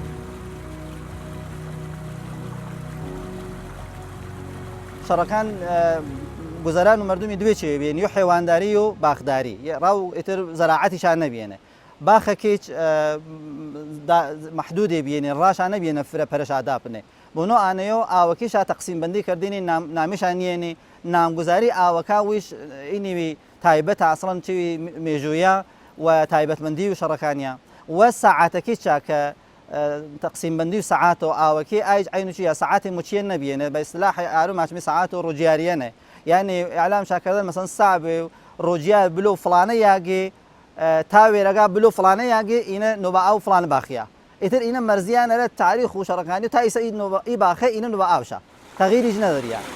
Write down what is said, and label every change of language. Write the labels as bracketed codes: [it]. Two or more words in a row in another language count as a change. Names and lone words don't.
[hac] شەڕەکان گوزەران و مردمی دوێ بێن و حێوانداری و باخداری ڕاو ئیتر زەراعەتیشان نەبێنێ باخەکەیچ محدودێ بێنێ ڕاشان نەبێنە فرە پەرشادا بنێ بۆنۆ ئانەیە ئاوەکەیشا تەقسیم بەندی کردنی نامیشان نیێنێ نامگوزاری ئاوەکە ویش ئینیوی تایبەت ئاسڵەن چوی مێژوویە و تایبەتمەندی و شەڕەکانیە و ساعاتەکەی چاکە تقسیم بندی و ساعات و ئاوەکەی ئایج عینوچی یا ساعاتی مچیە نەبیێنێ بە ئیسلاحی ئارو ماچمی ساعات و ڕۆژیاریەنێ یعنی ئەعلام شاکردن مەسەن سابێ و ڕۆژیار بلو فلانە یاگێ تا وێرەگا بلو فلانە یاگێ ئینە نۆبە ئاو فلانە باخیە ئیتر ئینە مەرزیانەرە تاریخ و شەڕەکانی تا ئیسە ئی باخە ئینە نۆبە ئاوشە تەغیریش نەدەریە.